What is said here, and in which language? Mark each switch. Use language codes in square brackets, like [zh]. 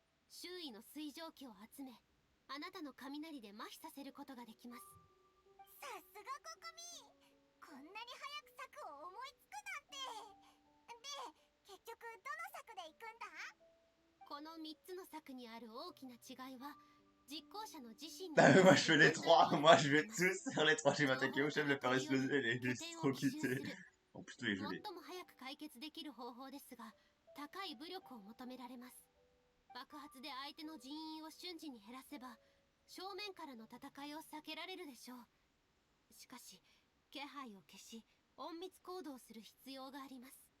[ja] 周囲の水蒸気を集め、あなたの雷で麻痺させることができます。さすがココミ、こんなに早く策を思いつくなんて。で、結局どの策で行くんだ？この3つの策にある大きな違いは、実行者の自身に [fr] Ah, mais moi je fais les trois, moi je vais tous faire les trois, je vais m'attaquer au chef, je vais faire exploser les électrocuter. En plus, les gelés. [ja] 最も早く解決できる方法ですが、高い武力を求められます。爆発で相手の人員を瞬時に減らせば、正面からの戦いを避けられるでしょう。しかし、気配を消し、隠密行動する必要があります。